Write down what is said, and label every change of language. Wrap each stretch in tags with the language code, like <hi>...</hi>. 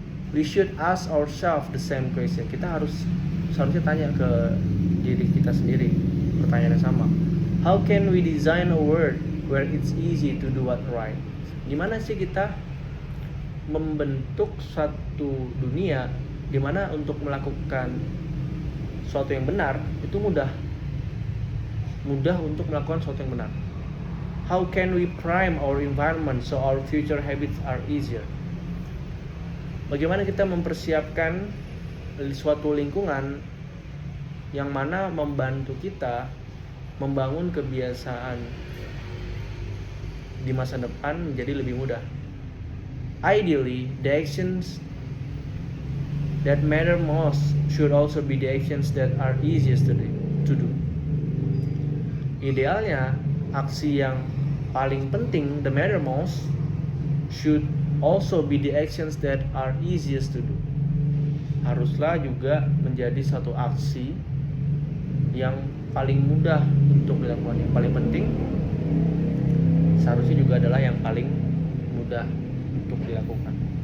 <en>We should ask ourselves the same question.</en> <id>Kita seharusnya tanya ke diri kita sendiri pertanyaan yang sama.</id> <en>How can we design a world where it's easy to do what right?</en> <id>Gimana sih kita membentuk satu dunia di mana untuk melakukan sesuatu yang benar itu mudah untuk melakukan sesuatu yang benar.</id> <en>How can we prime our environment so our future habits are easier?</en> <id>Bagaimana kita mempersiapkan suatu lingkungan yang mana membantu kita membangun kebiasaan di masa depan menjadi lebih mudah.</id> <en>Ideally, the actions that matter most should also be the actions that are easiest to do.</en> <id>Idealnya, aksi yang paling penting,</id> <en>the matter most, should also be the actions that are easiest to do.</en> <id>Haruslah juga menjadi satu aksi yang paling mudah untuk dilakukan. Yang paling penting seharusnya juga adalah yang paling mudah untuk dilakukan.</id>